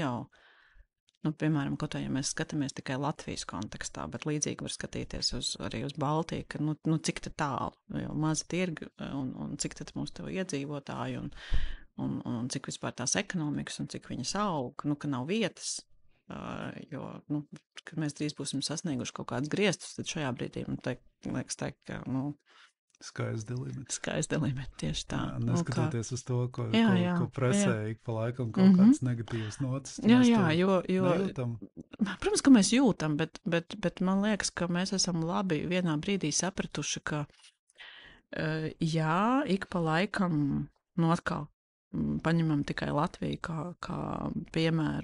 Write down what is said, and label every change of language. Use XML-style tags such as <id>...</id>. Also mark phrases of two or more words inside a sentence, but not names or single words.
<lv>jau, piemēram, kaut kā, ja mēs skatāmies tikai Latvijas kontekstā, bet līdzīgi var skatīties arī uz Baltiju, ka cik te tālu, jo maza tirgi un cik tad mums tev iedzīvotāji un cik vispār tās ekonomikas un cik viņas aug, ka nav vietas, jo, kad mēs drīz būsim sasnieguši kaut kādus griestus, tad šajā brīdī man liekas teikt, ka,</lv> <en>Sky's the limit. Sky's the limit,</en> <lv>tieši tā. Jā, neskatoties uz to, ko presē ik pa laikam kaut kāds negatīvs notis. Jā, jo protams, ka mēs jūtam, bet man liekas, ka mēs esam labi vienā brīdī sapratuši, ka jā, ik pa laikam, atkal paņemam tikai Latviju kā piemēru.</lv>